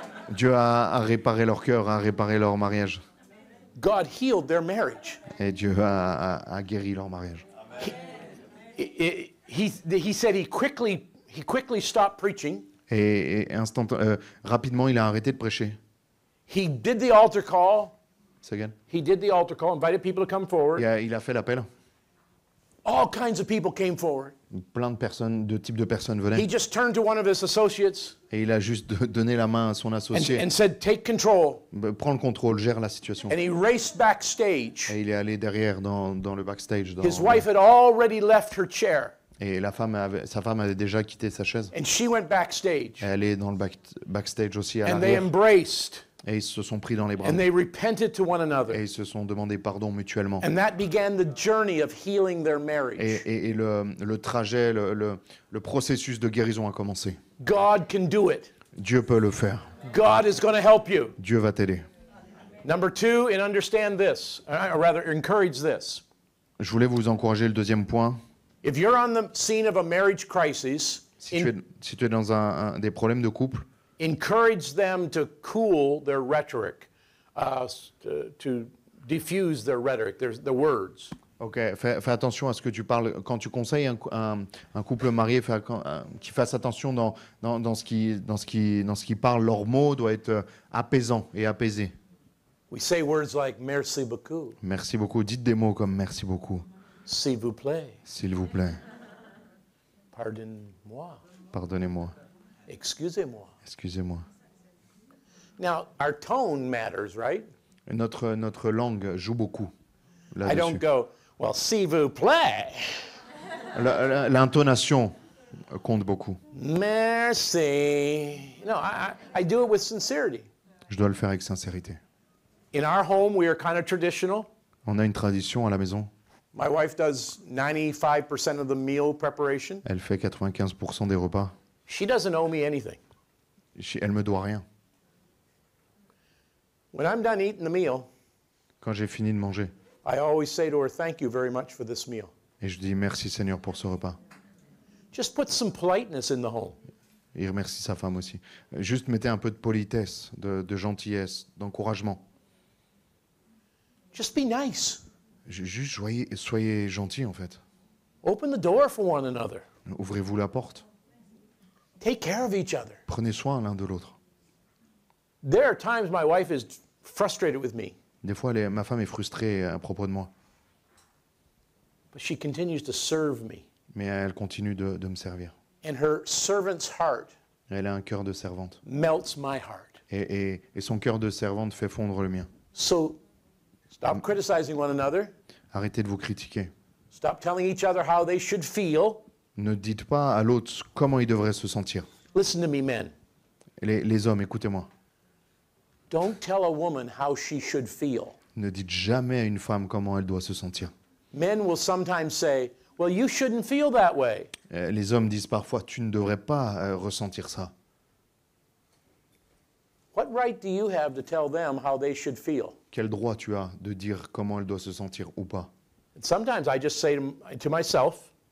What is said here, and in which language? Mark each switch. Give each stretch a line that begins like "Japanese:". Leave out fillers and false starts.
French: Dieu a réparé leur cœur, a réparé leur mariage.
English: God healed their marriage.
French: Et Dieu a guéri leur mariage.
English: He said he quickly stopped preaching.
French: Et rapidement, il a arrêté de prêcher.
English: He did the altar call.
French: C'est
English: again? He did the altar call, invited people to come forward.
French: Il a fait l'appel.
English: All kinds of people came forward.
French: Plein de types de personnes
English: He
French: venaient.
English: just turned to one of his associates
French: Et il a juste donné la main à son associé.
English: and said, "Take control."
French: Prends le contrôle, gère la situation.
English: And he raced backstage.
French: Et il est allé derrière dans le backstage.
English: His wife had already left her chair,
French: Et sa femme avait déjà quitté sa chaise.
English: and she went backstage.
French: Elle est dans le backstage aussi à
English: And they
French: l'arrière.
English: embraced,
French: Et ils se sont pris dans les bras.
English: and they repented to one
French: Et
English: another.
French: ils se sont demandé pardon mutuellement.
English: And that began the journey of healing their marriage.
French: Et le trajet, le processus de guérison a commencé.
English: God can do it.
French: Dieu peut le faire.
English: God is going to help you.
French: Dieu va t'aider.
English: Number two, and understand this, or rather encourage this.
French: Je voulais vous encourager le deuxième point.
English: If you're on the scene of a marriage crisis,
French: Si tu es dans des problèmes de couple,
English: encourage them to cool their rhetoric, to diffuse their rhetoric, the words.
French: ok, fais attention à ce que tu parles. Quand tu conseilles un couple marié, qu'il fasse attention dans ce qui parle. Leurs mots doivent être apaisants et apaisés.
English: We say words like
French: merci beaucoup, Merci beaucoup. Dites des mots comme merci beaucoup, s'il vous plaît, s'il vous plaît, pardonne-moi, pardonnez-moi, excusez-moi. excusez-moi.
English: Now, our tone matters, right?
French: Et notre langue joue beaucoup
English: I don't
French: là-dessus.
English: go, well,
French: s'il vous plaît, L'intonation compte beaucoup. merci.
English: No, I do it with sincerity.
French: Je dois le faire avec sincérité.
English: In our home, we are kind of traditional.
French: On a une tradition à la maison.
English: My wife does 95% of the meal preparation.
French: Elle fait 95% des repas.
English: She doesn't owe me anything.
French: Elle me doit rien.
English: When I'm done eating the meal,
French: Quand j'ai fini de manger,
English: I always say to her, thank you very much for this meal.
French: et je dis merci Seigneur pour ce repas.
English: Just put some politeness in the home.
French: Et il remercie sa femme aussi. Juste mettez un peu de politesse, de gentillesse, d'encouragement.
English: Just be nice.
French: Juste soyez gentils en fait.
English: Open the door for one another.
French: Ouvrez-vous la porte.
English: Take care of each other.
French: Prenez soin l'un de l'autre.
English: There are times my wife is frustrated with me,
French: Des fois, ma femme est frustrée à propos de moi,
English: but she continues to serve me.
French: mais elle continue de me servir.
English: And her servant's heart
French: Elle a un cœur de servante.
English: melts my heart.
French: Et son cœur de servante fait fondre le mien.
English: So stop criticizing one another.
French: Arrêtez de vous critiquer.
English: Stop telling each other how they should feel.
French: Ne dites pas à l'autre comment il devrait se sentir.
English: Listen to me, men.
French: Les hommes, écoutez-moi.
English: Don't tell a woman how she should feel.
French: Ne dites jamais à une femme comment elle doit se sentir.
English: Men will sometimes say, well, you shouldn't feel that way.
French: Les hommes disent parfois, tu ne devrais pas ressentir ça.
English: What right do you have to tell them how they should feel?
French: Quel droit tu as de dire comment elle doit se sentir ou pas?
English: And sometimes I just say to myself,